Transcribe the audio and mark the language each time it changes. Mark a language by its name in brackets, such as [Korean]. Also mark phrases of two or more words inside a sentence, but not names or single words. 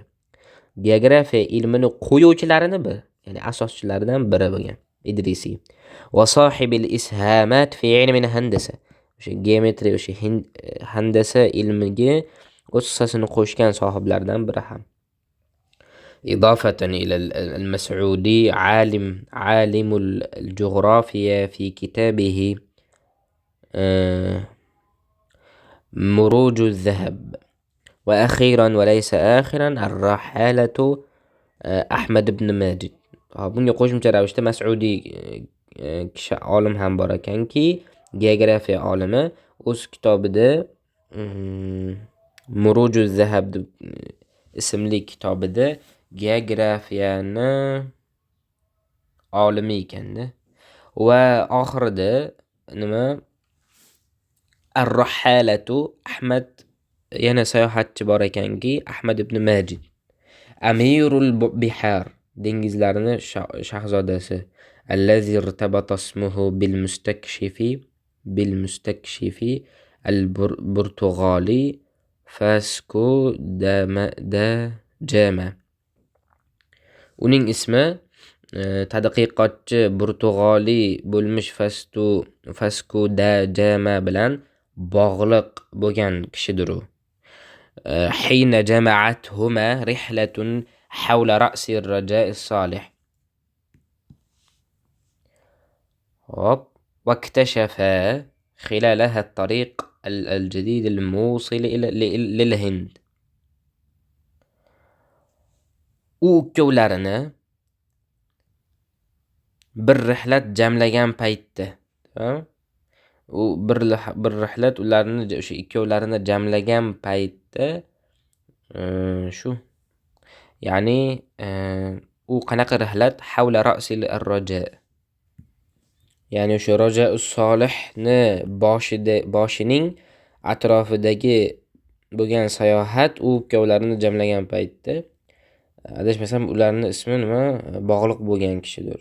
[Uzbek] Geografiya ilmini qo'yuvchilarini bir, ya'ni asoschilaridan biri bo'lgan Idrisi. [Arabic] وصاحب الإسهامات في علم الهندسة. [Uzbek] O'sha geometriya, o'sha handasa ilmiga o'z hissasini qo'shgan sohiblardan biri ham. [Arabic] إضافة إلى المسعودي عالم الجغرافيا في كتابه مروج الذهب. وأخيرا وليس آخرا الرحالة أحمد بن ماجد. [Uzbek] bunga qo'shimcha ravishda Mas'udi kishi olim ham bor ekanki, geografiya olimi, o'z kitobida Murujuz Zahab ismli kitobida geografiyani olimi ekanda va oxirida [Arabic] الرحالة أحمد, [Uzbek] yana sayohatchi bor ekanki Ahmad ibn Majid, [Arabic] أمير البحار, [Uzbek] dengizlarni shahzodasi, [Arabic] الذي ارتبط اسمه بالمستكشف البرتغالي [Uzbek] Vasco da Gama. Uning ismi tadqiqotchi Burtugali bo'lmish Vasco da Gama bilan bog'liq bo'lgan kishidir u. [Arabic] حين جمعتهما رحلة حول رأس الرجاء الصالح. Hop, واكتشفا خلالها الطريق الجديد الموصل للهند. [Uzbek] U ikkovlarini bir rihlat jamlagan paytda, u bir rihlat ularni o'sha ikkovlarini jamlagan paytda shu, ya'ni u qanaqa rihlat [Arabic] حول رأس الرجاء, [Uzbek] ya'ni o'sha raja'us solihni boshining atrofidagi bo'lgan sayohat u ikkovlarini jamlagan paytda, adashmasam ularning ismi bog'liq bo'lgan kishidir.